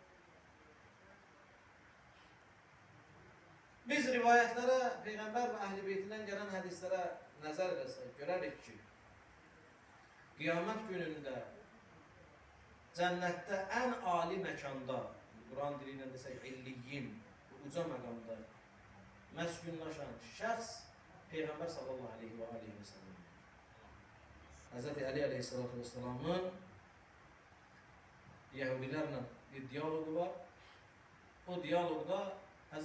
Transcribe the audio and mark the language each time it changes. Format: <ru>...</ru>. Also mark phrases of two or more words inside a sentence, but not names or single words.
<tr>Biz rivayetlere, Peygamber ve Əhl-i Beytinden gelen hadislere</tr> <az>nəzər edersek, görərik ki,</az> <tr>kıyamet gününde cennette en âli</tr> <az>məkanda,</az> <tr>Kur'an diliyle</tr> <az>desək, illiyyin, uca məqamda məskunlaşan şəxs Peyğəmbər</az> <ar>صلى الله عليه وعليه وسلم.</ar> <tr>Hz. Ali aleyhissalatu vesselamın Yahudilərlə bir diyalogu var.</tr> <az>O diyalogda Hz.</az>